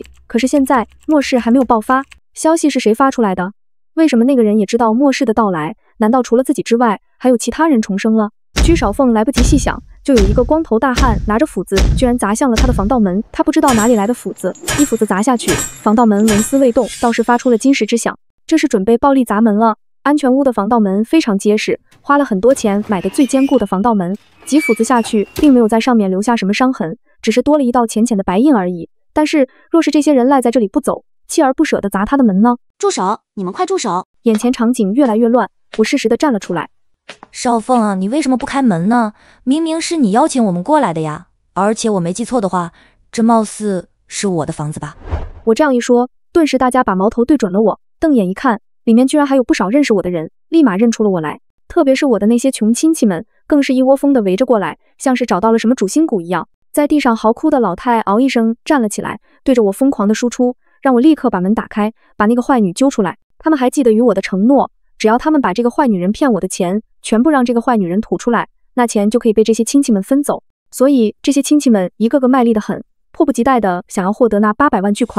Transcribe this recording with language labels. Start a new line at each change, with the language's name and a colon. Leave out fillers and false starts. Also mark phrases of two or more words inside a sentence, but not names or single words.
Chinese: 可是現在末世還沒有爆發，消息是誰發出來的？為什麼那個人也知道末世的到來？難道除了自己之外，還有其他人重生了？居少鳳來不及細想，就有一個光頭大漢拿着斧子，居然砸向了他的防盜門。他不知道哪裡來的斧子，一斧子砸下去，防盜門紋絲未動，倒是發出了金石之響。這是準備暴力砸門了。安全屋的防盜門非常結實，花了很多錢買的最堅固的防盜門，幾斧子下去，並沒有在上面留下什麼傷痕，只是多了一道淺淺的白印而已。但是，若是這些人賴在這裡不走，鍥而不捨地砸他的門呢？住手！你們快住手！眼前場景越來越亂，我適時地站了出來。少鳳啊，你為什麼不開門呢？明明是你邀請我們過來的呀！而且我沒記錯的話，這貌似是我的房子吧？我這樣一說，頓時大家把矛頭對準了我，瞪眼一看，裡面居然還有不少認識我的人，立馬認出了我來。特別是我的那些窮親戚們，更是一窩蜂地圍着過來，像是找到了什麼主心骨一樣。在地上嚎哭的老太嗷一聲站了起來，對着我瘋狂地輸出，讓我立刻把門打開，把那個壞女揪出來。他們還記得與我的承諾，只要他們把這個壞女人騙我的錢全部讓這個壞女人吐出來，那錢就可以被這些親戚們分走。所以这些親戚們一個個賣力得很，迫不及待地想要獲得那800萬巨款。